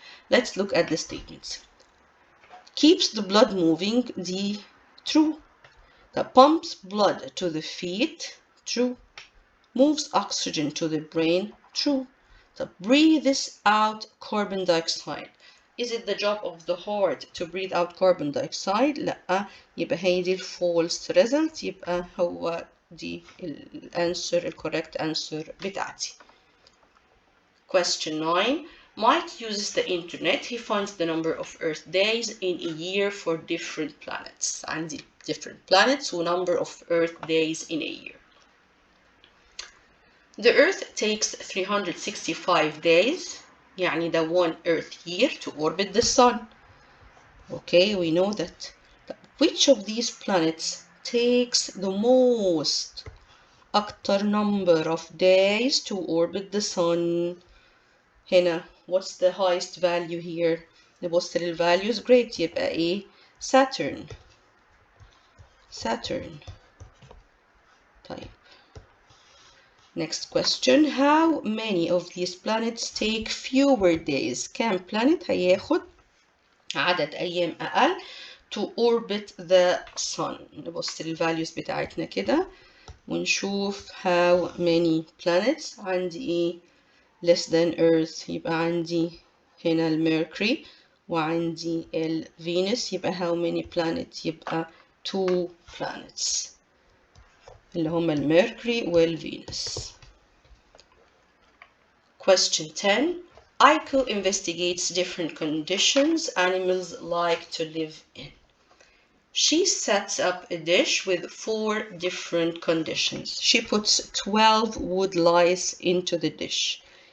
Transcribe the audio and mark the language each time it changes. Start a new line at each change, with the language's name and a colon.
English: Let's look at the statements. Keeps the blood moving, the true. That pumps blood to the feet, true. Moves oxygen to the brain, true. That breathes out carbon dioxide. Is it the job of the heart to breathe out carbon dioxide?
Arabic: لا. يبقى هي دي
English: false result.
Arabic: يبقى هو دي
English: answer, correct answer
Arabic: بتاعتي.
English: Question 9. Mike uses the internet. He finds the number of Earth days in a year for different planets.
Arabic: عندي
English: different planets
Arabic: و
English: number of Earth days in a year. The Earth takes 365 days.
Arabic: يعني ده
English: one Earth year to orbit the Sun. Okay, we know that. Which of these planets takes the most?
Arabic: أكتر
English: number of days to orbit the Sun.
Arabic: هنا
English: what's the highest value here?
Arabic: نبص للvalues.
English: Great.
Arabic: يبقى ايه?
English: Saturn.
Arabic: طيب.
English: Next question. How many of these planets take fewer days?
Arabic: كام planet هياخد عدد أيام أقل
English: to orbit the sun؟
Arabic: نبص للvalues بتاعتنا كده ونشوف
English: how many planets.
Arabic: عندي ايه؟
English: less than Earth.
Arabic: يبقى عندي هنا الميركوري وعندي الفينوس. يبقى
English: how many planets؟
Arabic: يبقى
English: 2 planets
Arabic: اللي هما الميركوري والفينوس.
English: Question 10. Aiko investigates different conditions animals like to live in. She sets up a dish with 4 different conditions. She puts 12 wood lice into the dish.